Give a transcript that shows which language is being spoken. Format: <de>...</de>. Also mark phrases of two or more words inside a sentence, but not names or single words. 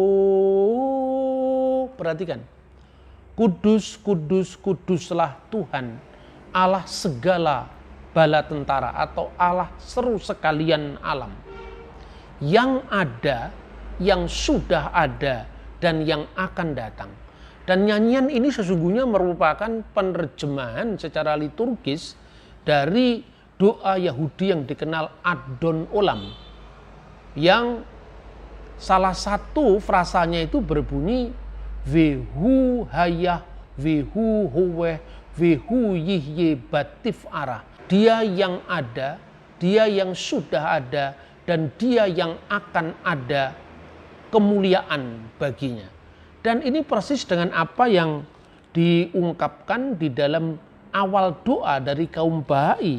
<id>Perhatikan, kudus, kudus, kuduslah Tuhan Allah segala bala tentara atau Allah seru sekalian alam, yang ada, yang sudah ada, dan yang akan datang. Dan nyanyian ini sesungguhnya merupakan penerjemahan secara liturgis dari doa Yahudi yang dikenal Adon Olam, yang salah satu frasanya itu berbunyi</id> <he>והוא היה והוא הווה והוא יהיה בתפארה.</he> <id>Dia yang ada, dia yang sudah ada, dan dia yang akan ada kemuliaan baginya. Dan ini persis dengan apa yang diungkapkan di dalam awal doa dari kaum Bahai.</id>